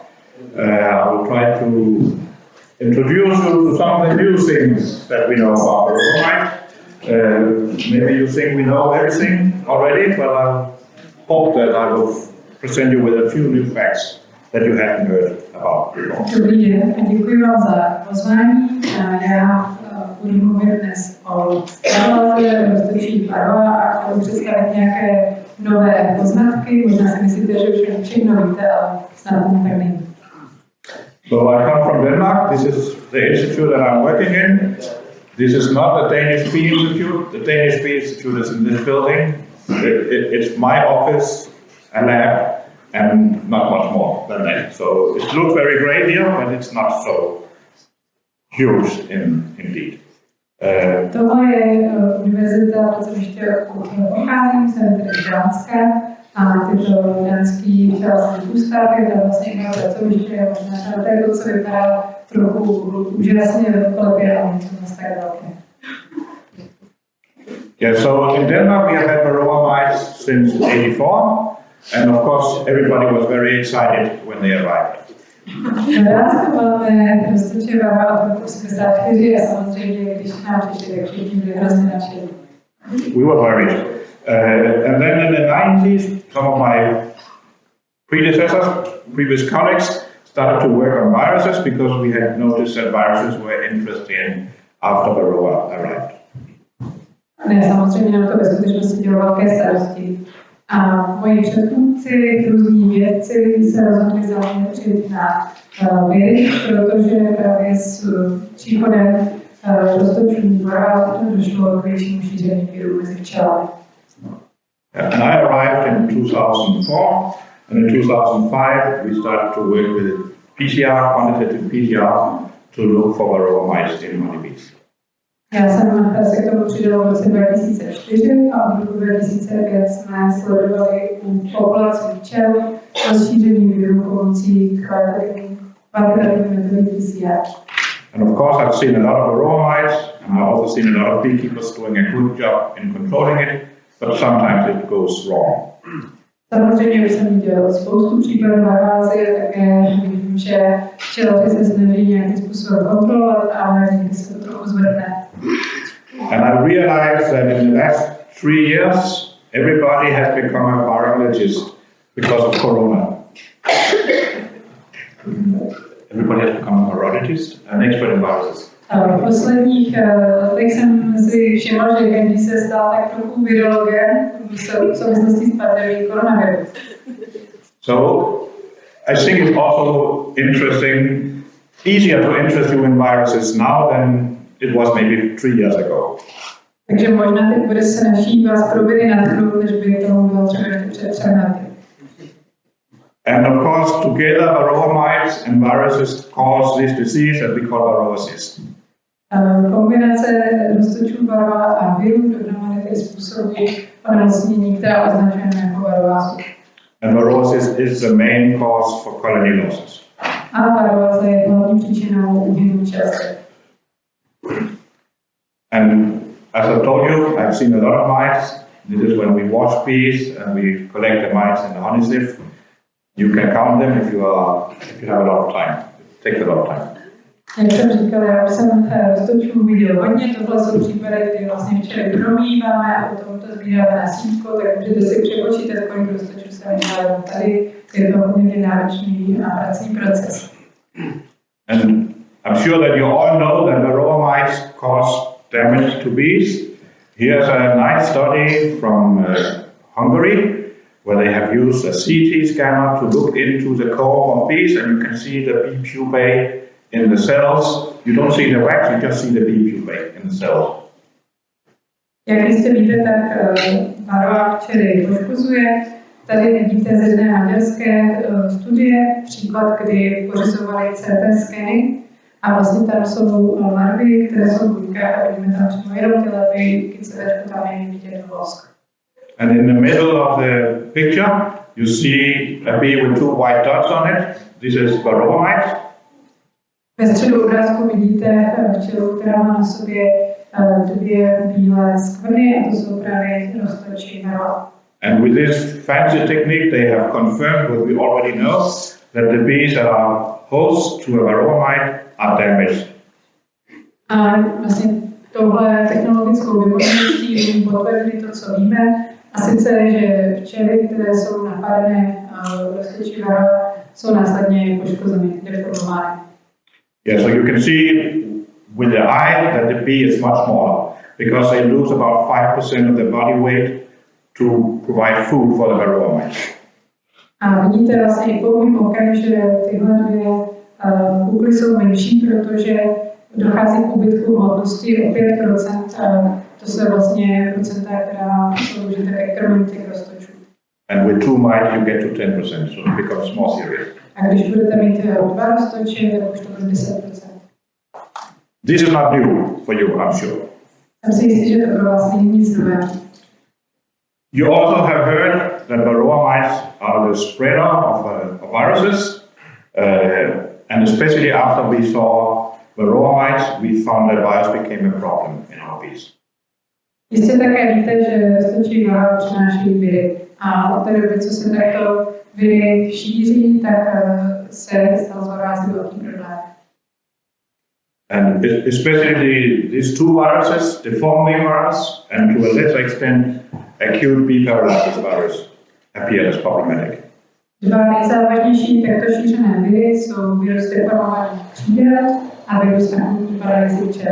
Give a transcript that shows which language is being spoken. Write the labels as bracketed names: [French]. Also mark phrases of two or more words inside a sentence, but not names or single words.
[English] I will try to introduce you to some of the new things that we know about Varroa. Maybe you think we know everything already, but I hope that I will present you with a few new facts that you haven't heard about before. [Czech] Dobrý den a děkuji vám za pozvání. Já budu mluvit dnes o roztočích Varroa a chci představit nějaké nové poznatky. Možná si myslíte, že už všechno víte, ale snad tomu tak není. [English] So I come from Denmark. This is the institute that I'm working in. This is not the Danish Bee Institute. The Danish Bee Institute is in this building. It's my office, a lab, and not much more than that. So it looks very great here, but it's not so huge indeed. [Czech] Tohle je univerzita, pracoviště, odkud pocházím, jsem tedy z Dánska a tyto dánský včelařský ústav je vlastně moje pracoviště, možná to, co vypadá trochu úžasně velkolepě, ale něco moc tak velké. [English] Yeah, so in Denmark we have had Varroa mites since '84, and of course everybody was very excited when they arrived. [Czech] V Dánsku máme roztoče Varroa od roku 1984 a samozřejmě, když nám přišli, tak všichni byli hrozně nadšení. [English] We were worried. And then in the 90s, some of my previous colleagues, started to work on viruses because we had noticed that viruses were interesting after Varroa arrived. [Czech] Ne, samozřejmě nám to ve skutečnosti dělo velké starosti. A moji předchůdci, různí vědci se rozhodli zaměřit na viry, protože právě s příchodem roztočů Varroa došlo k většímu šíření virů mezi včelami. [English] And I arrived in 2004, and in 2005 we started to work with PCR, quantitative PCR, to look for Varroa mites in honeybees. [Czech] Já jsem se k tomu přidala v roce 2004 a od roku 2005 jsme sledovali u populací včel rozšíření virů pomocí kvantitativní metody PCR. [English] And of course I've seen a lot of Varroa mites, and I've also seen a lot of beekeepers doing a good job in controlling it, but sometimes it goes wrong. [Czech] Samozřejmě už jsem viděl spoustu případů varroázy a také vidím, že včelaři se snaží nějakým způsobem kontrolovat, ale někdy se to trochu zvrtne. [English] And I realized that in the last 3 years, everybody has become a virologist because of Corona. Everybody has become a virologist, an expert in viruses. [Czech] V posledních letech jsem si všiml, že každý se stal tak trochu virologem v souvislosti s pandemií koronaviru. [English] So I think it's also interesting, easier to interest you in viruses now than it was maybe 3 years ago. [Czech] Takže možná teď bude se naší vás pro viry nadchnout, než by tomu bylo třeba před 3 lety. [English] And of course, together Varroa mites and viruses cause this disease that we call varrosis. [Czech] Kombinace roztočů Varroa a virů dohromady tedy způsobí onemocnění, která označujeme jako varroázu. [English] And varrosis is the main cause for colony losses. [Czech] A varroáza je hlavní příčinou úhynu včelstev. [English] And as I told you, I've seen a lot of mites. This is when we wash bees and we collect the mites in the honey sieve. You can count them if you have a lot of time. It takes a lot of time. [Czech] Jak jsem říkal, já už jsem roztočů viděl hodně, tohle jsou případy, kdy vlastně včely promýváme a potom to sbíráme na sítko, tak můžete si přepočítat, kolik roztočů se vydělá tady. Je to hodně náročný a pracný proces. [English] And I'm sure that you all know that Varroa mites cause damage to bees. Here's a nice study from Hungary, where they have used a CT scanner to look into the comb of bees, and you can see the bee pupae in the cells. You don't see the wax, you just see the bee pupae in the cells. [Czech] Jak jistě víte, tak Varroa včely poškozuje. Tady vidíte z jedné maďarské studie příklad, kdy pořizovali CT skeny a vlastně tam jsou larvy, které jsou v buňkách a vidíme tam přímo jenom ty larvy, kycovečku tam není vidět vosk. [English] And in the middle of the picture, you see a bee with 2 white dots on it. This is Varroa mite. [Czech] Ve středu obrázku vidíte včelu, která má na sobě 2 bílé skvrny a to jsou právě roztoči Varroa. [English] And with this fancy technique, they have confirmed what we already know, that the bees that are host to a Varroa mite are damaged. [Czech] A vlastně tohle technologickou vymožeností potvrdili to, co víme, a sice, že včely, které jsou napadené roztočí Varroa, jsou následně poškozeny, deformovány. [English] Yeah, so you can see with the eye that the bee is much smaller because they lose about 5% of their body weight to provide food for the Varroa mite. [Czech] A vidíte vlastně i pouhým okem, že tyhle dvě kukly jsou menší, protože dochází k úbytku hmotnosti o 5%. To jsou vlastně procenta, která sloužíte ke krmení těch roztočů. [English] And with two mites you get to 10%, so it becomes more serious. [Czech] A když budete mít dva roztoče, tak už to bude 10%. [English] This is not new for you, I'm sure. [Czech] Jsem si jistý, že to pro vás není nic nového. [English] You also have heard that Varroa mites are the spreader of viruses, and especially after we saw Varroa mites, we found that virus became a problem in our bees. [Czech] Jistě také víte, že roztočí Varroa přenášejí viry. A od té doby, co se takto viry šíří, tak se stal z Varroa velký problém. [English] And especially these two viruses, the deforming virus and to a lesser extent acute bee paralysis virus, appear as problematic. [Czech] Dva nejzávažnější takto šířené viry jsou virus deformovaných křídel a virus akutní paralýzy včel.